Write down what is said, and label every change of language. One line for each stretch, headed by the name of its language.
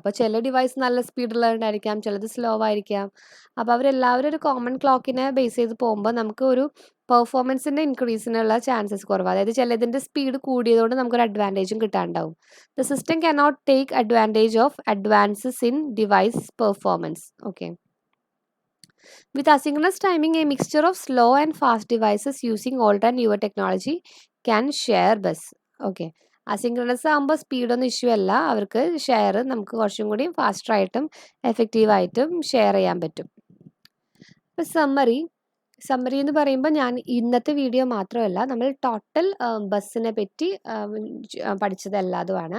Malayalam: അപ്പോൾ ചില ഡിവൈസ് നല്ല സ്പീഡുള്ളതുണ്ടായിരിക്കാം, ചിലത് സ്ലോ ആയിരിക്കാം. അപ്പോൾ അവരെല്ലാവരും ഒരു കോമൺ ക്ലോക്കിനെ ബേസ് ചെയ്ത് പോകുമ്പോൾ നമുക്ക് ഒരു പെർഫോമൻസിൻ്റെ ഇൻക്രീസിനുള്ള ചാൻസസ് കുറവാണ്. അതായത് ചിലതിൻ്റെ സ്പീഡ് കൂടിയതുകൊണ്ട് നമുക്കൊരു അഡ്വാൻറ്റേജും കിട്ടാണ്ടാവും.
English: The system cannot take advantage of advances in device performance. Okay. With asynchronous timing, a mixture of slow and fast devices using older and newer technology can share bus. Okay.
Malayalam: Asynchronous ആകുമ്പോൾ സ്പീഡൊന്നും issue അല്ല, അവർക്ക് നമുക്ക് കുറച്ചും കൂടി ഫാസ്റ്ററായിട്ടും എഫക്റ്റീവായിട്ടും share ചെയ്യാൻ പറ്റും. ഇപ്പോൾ summary എന്ന് പറയുമ്പോൾ, ഞാൻ ഇന്നത്തെ വീഡിയോ മാത്രമല്ല, നമ്മൾ ടോട്ടൽ ബസ്സിനെ പറ്റി പഠിച്ചത് എല്ലാതുമാണ്.